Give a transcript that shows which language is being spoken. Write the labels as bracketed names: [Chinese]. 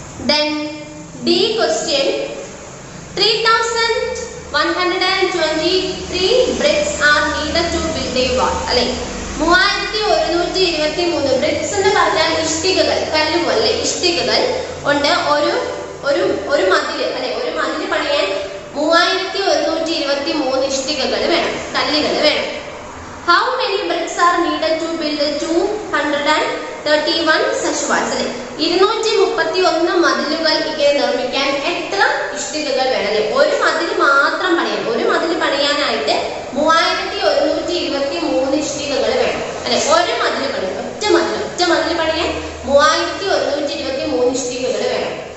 [English] Then D question, 3123 bricks are needed to build a wall അല്ലേ. [Malayalam] 3123 BRICS എന്ന് പറഞ്ഞാൽ ഇഷ്ടികകൾ, കല്ലുപോലെ ഇഷ്ടികകൾ ഉണ്ട്. ഒരു മതില് അല്ലെ, ഒരു മതില് പണിയാൻ 3123 ഇഷ്ടികകൾ വേണം, കല്ലുകൾ വേണം. [English] How many bricks are needed to build 231 such walls അല്ലെ. [Malayalam] 231 മതിലുകൾ ഇങ്ങനെ നിർമ്മിക്കാൻ എത്ര ഇഷ്ടികകൾ വേണം? ഒരു മതില് മാത്രം പണിയാൻ, ഒരു മതില് പണിയാനായിട്ട് 3123 ഇഷ്ടികകൾ വേണം അല്ലെ. ഒരു മതില് പണിയാൻ, ഒറ്റ മതില് പണിയാൻ 3123 ഇഷ്ടികകൾ വേണം.